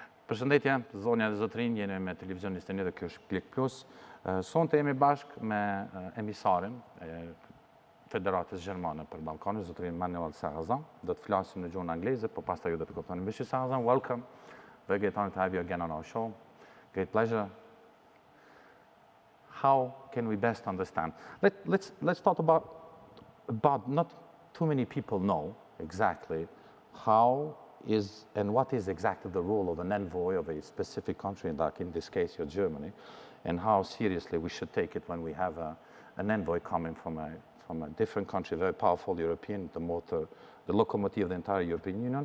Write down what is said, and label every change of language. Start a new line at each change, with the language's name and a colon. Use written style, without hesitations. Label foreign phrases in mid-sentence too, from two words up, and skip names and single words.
Albanian: Përshëndetje, zonja dhe zotërinj, jeni me televizionin Steni dhe kjo është Klik Plus. Sonte jemi bashkë me emisarin e Federatës Gjermane për Ballkanin, zotërin Manuel Saracin. Do të flasim në gjuhën angleze, po pastaj ju do të kuptoni.
English: Mr. Saracin, welcome. Very great honor to have you again on our show. Great pleasure. How can we best understand? Let's talk about not too many people know exactly how is and what is exactly the role of an envoy of a specific country, like in this case, you're Germany, and how seriously we should take it when we have an envoy coming from a different country, very powerful European, the locomotive of the entire European Union.